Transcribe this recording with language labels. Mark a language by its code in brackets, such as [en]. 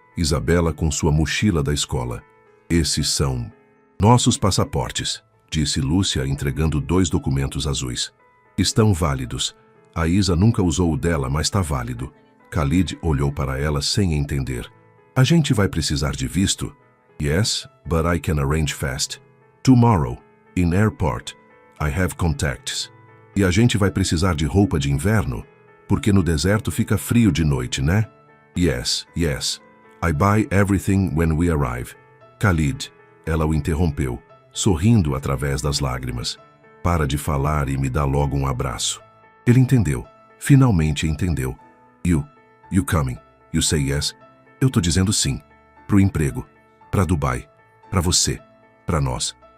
[pt] Isabela com sua mochila da escola. Esses são nossos passaportes, disse Lúcia entregando 2 documentos azuis. Estão válidos. A Isa nunca usou o dela, mas está válido. Khalid olhou para ela sem entender. A gente vai precisar de visto? [en] Yes, but I can arrange fast. Tomorrow, in airport, I have contacts. [pt] E a gente vai precisar de roupa de inverno? Porque no deserto fica frio de noite, né? [en] Yes, yes. I buy everything when we arrive. [pt] Khalid, ela o interrompeu, sorrindo através das lágrimas. Para de falar e me dá logo um abraço. Ele entendeu. Finalmente entendeu. [en] You coming? You say yes? [pt] Eu tô dizendo sim. Pro emprego. Pra Dubai. Pra você. Pra nós.